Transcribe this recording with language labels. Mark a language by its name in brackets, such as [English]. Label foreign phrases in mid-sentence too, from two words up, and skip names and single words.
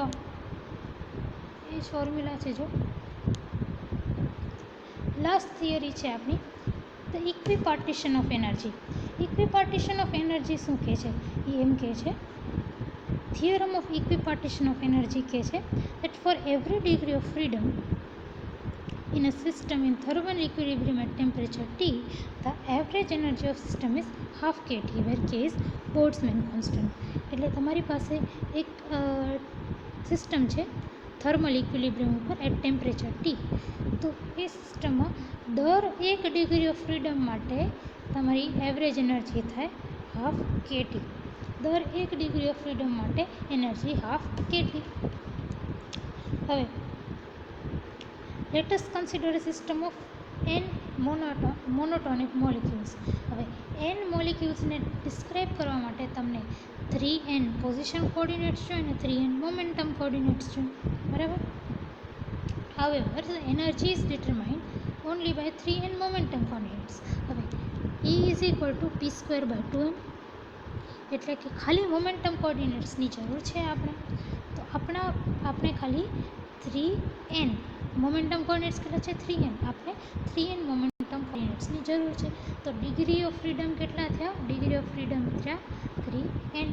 [Gujarati] એ જ ફોર્મ્યુલા છે. જો લાસ્ટ થિયરી છે આપણી [English] the equipartition of energy. equipartition of energy [Gujarati] શું કહે છે? એ એમ કહે છે, [English] theorem of equipartition of energy [Gujarati] કહે છે [English] that for every degree of freedom in a system in thermal equilibrium at temperature T, the average energy of system is half kT, where K is Boltzmann constant. [Gujarati] એટલે તમારી પાસે એક સિસ્ટમ છે [English] thermal equilibrium [Gujarati] ઉપર [English] at temperature T. [Gujarati] તો એ સિસ્ટમમાં દર 1 [English] degree of freedom [Gujarati] માટે તમારી [English] average energy [Gujarati] થાય [English] half KT. [Gujarati] દર 1 [English] degree of freedom [Gujarati] માટે [English] energy half KT. હવે let us consider a system of n monotonic molecules. [Gujarati] હવે n મોલિક્યુલ્સને ડિસ્ક્રાઇબ કરવા માટે તમને 3n [English] position coordinates [Gujarati] જોઈએ અને 3n [English] momentum coordinates [Gujarati] જોઈએ, બરાબર? [English] However, the energy is determined only by 3n momentum coordinates. [Gujarati] હવે [English] E is equal to p²/2m, [Gujarati] એટલે કે ખાલી [English] momentum coordinates [Gujarati] જરૂર છે આપણે. તો આપણે ખાલી 3n [English] momentum coordinates [Gujarati] કેટલા છે? 3n. આપણે 3n [English] momentum coordinates [Gujarati] જરૂર છે. તો [English] degree of freedom [Gujarati] કેટલા થયા? [English] degree of freedom [Gujarati] થયા 3n.